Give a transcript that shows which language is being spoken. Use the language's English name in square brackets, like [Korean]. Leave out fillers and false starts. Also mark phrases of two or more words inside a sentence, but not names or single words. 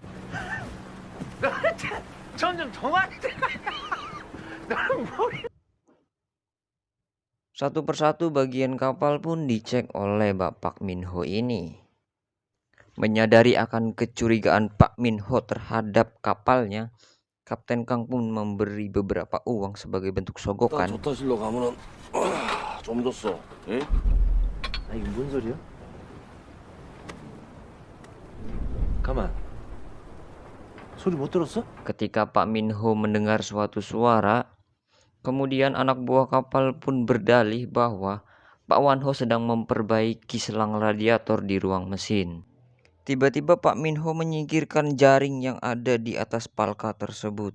[Indonesian] Satu persatu bagian kapal pun dicek oleh Bapak Min Ho ini. Menyadari akan kecurigaan Pak Min Ho terhadap kapalnya, Kapten Kang pun memberi beberapa uang sebagai bentuk sogokan. [Korean] 이거 뭔 소리야? 가만. 소리 못 들었어? [Indonesian] Ketika Pak Min Ho mendengar suatu suara, kemudian anak buah kapal pun berdalih bahwa Pak Wan Ho sedang memperbaiki selang radiator di ruang mesin. Tiba-tiba Pak Min Ho menyingkirkan jaring yang ada di atas palka tersebut.